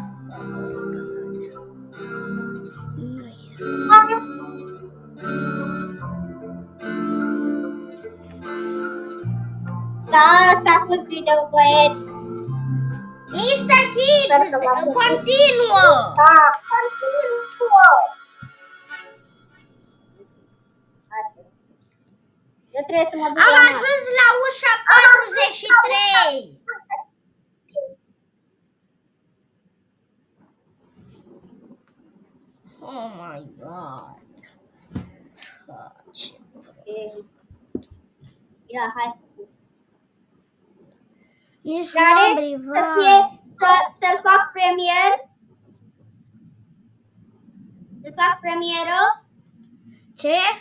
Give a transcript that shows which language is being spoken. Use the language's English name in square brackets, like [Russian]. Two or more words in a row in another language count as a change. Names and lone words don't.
[Romanian] Da, s-a pus video, băieți. Mr. Kids, continuă! Da, continuă. Eu trebuie să mă duc Am la masă. ajuns la ușa 43. [English] Oh my god. [Romanian] Ce prost. Ia, hai. Nici Care nu am să rival. fie, să-l fac premier? Îl fac premieră? Ce?